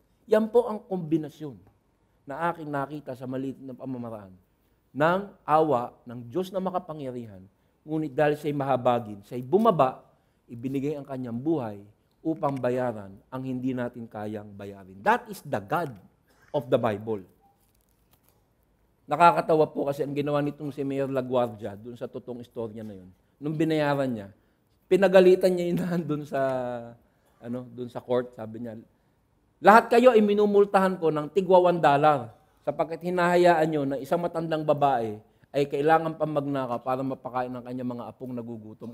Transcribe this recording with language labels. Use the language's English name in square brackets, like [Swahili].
[Filipino] Yan po ang kombinasyon na aking nakita sa maliit na pamamaraan ng awa ng Diyos na makapangyarihan, ngunit dahil siya'y mahabagin, siya'y bumaba ibinigay ang kanyang buhay upang bayaran ang hindi natin kayang bayarin. [English] That is the God of the Bible. [Filipino] Nakakatawa po kasi ang ginawa nitong si Mayor LaGuardia doon sa totoong istorya na yun. Nung binayaran niya, pinagalitan niya yun doon sa court, sabi niya, lahat kayo ay minumultahan ko ng tigwa $1 sapagkat hinahayaan nyo na isang matandang babae ay kailangan pang magnakaw para mapakain ng kanyang mga apong nagugutom.